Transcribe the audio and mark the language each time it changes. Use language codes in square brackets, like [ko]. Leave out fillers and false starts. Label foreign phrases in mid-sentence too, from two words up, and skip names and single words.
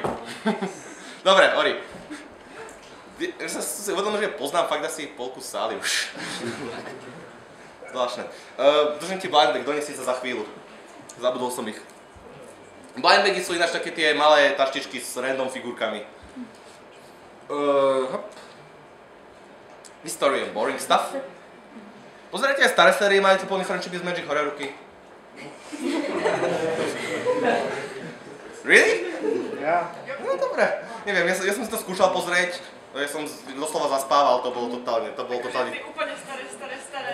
[sk] Dobre, Ori. Ja som si uvedomil, že poznám fakt asi polku sály už. Zvláštne. Držím ti [en] blind bag, [sk] donesie sa za chvíľu. Zabudol som ich. [en] Blind bagy [sk] sú ináč také tie malé taštičky s random figurkami. [en] History of boring stuff. [sk] Pozerajte aj staré série, majú tu plný Friendship is Magic, hore ruky. [en] Really? [sk] Ja. No dobre. Neviem, ja som si to skúšal pozrieť, ja som doslova zaspával, to bolo totálne. Úplne staré.